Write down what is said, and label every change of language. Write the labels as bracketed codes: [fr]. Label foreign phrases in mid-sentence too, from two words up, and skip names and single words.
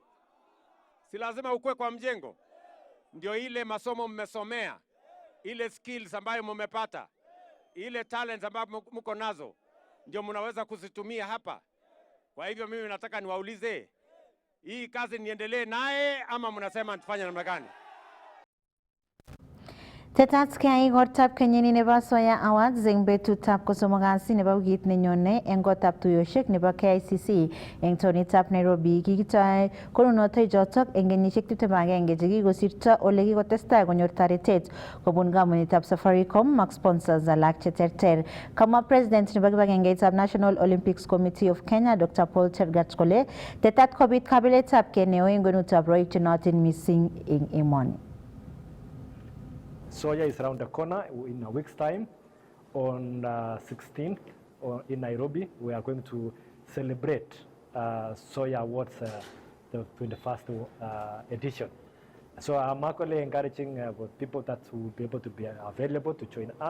[sw] Si lazima ukue kwa mjengo? Ndio ile masomo mmesomea, ile skills ambayo mmepata, ile talents ambayo mko nazo, ndio mnaweza kuzitumia hapa. Kwa hivyo mimi nataka niwaulize, hii kazi niendelee naye ama mnasema tufanye namna gani? [kln] Tetat kiyai igortab kenyini nebo Soya Awards eng betutab kosomok kasi nebo wikit nenyone eng gotab tuyoshek nebo KICC eng taonitab Nairobi. Kikitoi konunotoichotok eng kenyisiek 21 chekikosirto ole kikotestai konyor toretet kobun kampunitap Safaricom ak sponsors alak cheterter. Kamwa President nebo kibagengeitab National Olympics Committee of Kenya Dr. Paul Tergat kole tetat kobit kabiletabkei neo eng kwenutab rwoik chenootin mising eng emoni. [en] Soya is around the corner in a week's time. On 16th in Nairobi, we are going to celebrate Soya Awards, the 21st edition. So I'm actually encouraging people that will be able to be available to join us.